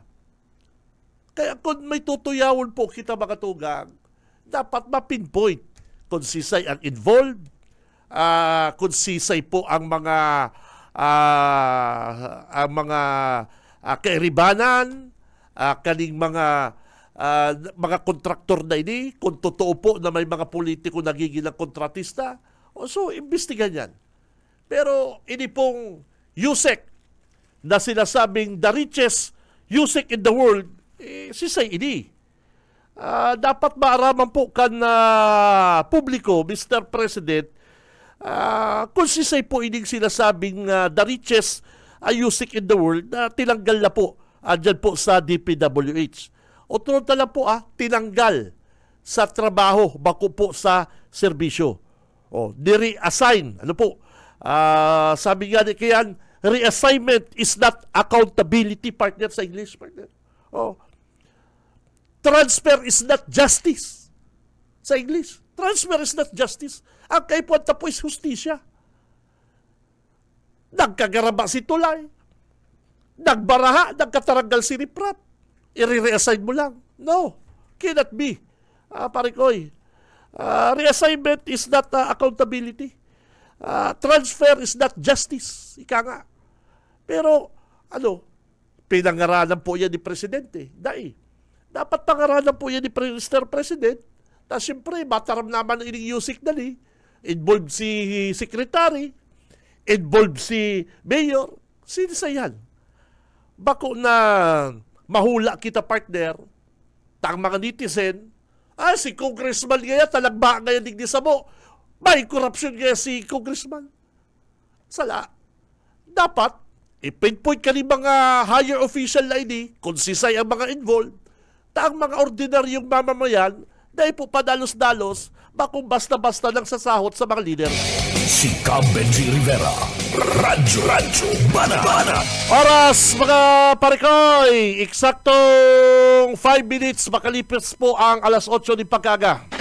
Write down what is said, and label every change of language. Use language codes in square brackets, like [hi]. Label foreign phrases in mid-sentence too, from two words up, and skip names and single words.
[bik] Kaya kung may tutuyawon po kita mga tugang, dapat ma-pinpoint kung sisay ang involved, kung sisay po ang mga kairibanan, kaning mga kontraktor na ini, kung totoo po na may mga politiko nagigilang kontratista, so imbestigan yan. Pero ini pong USEC na sinasabing [en] the richest USEC in the world, [bik] sisay ini. Dapat maaraman po kan publiko, Mr. President, kung sisay po ining sinasabing [en] the richest USEC in the world [bik] na tinanggal na po dyan po sa DPWH. O tunod na lang po tinanggal sa trabaho bako po sa serbisyo. Ni-reassign. Ano po? Sabi nga ni Kian, [en] reassignment is not accountability, partner, [bik] sa English, [en] partner. Transfer is not justice. [bik] Sa English. [en] Transfer is not justice. [bik] Ang kaipuan po is hustisya. Nagkagaraba si Tulay. Nagbaraha, nagkataranggal si Riprap. I-reassign mo lang. [en] No, cannot be. [bik] Parikoy. [en] Reassignment is not accountability. Transfer is not justice. [tl] Ika nga. Pero, pinangaralan po yan ni Presidente. Dapat pangaralan po yan ni Mr. President. [bik] Tapos siyempre, mataram naman ang ining USIC na ni. Involved si Secretary. Involved si Mayor. [tl] Sino sa yan? [bik] Bako na mahula kita, partner, tang mga netizen, si Congressman ngayon, talagba ngayon digdi sa mo, may korupsyon ngayon si Congressman. Sala. Dapat, ipinpoint ka ni mga higher official na ini, kung sisay ang mga involved, ang mga ordinaryong mamamayan, dahil po padalos-dalos, bakong basta-basta lang sasahot sa mga leader. Si Benji Rivera, Radyo Bana. Oras, mga parikoy, eksaktong 5 minutes, makalipas po ang alas 8 ni pagkaga.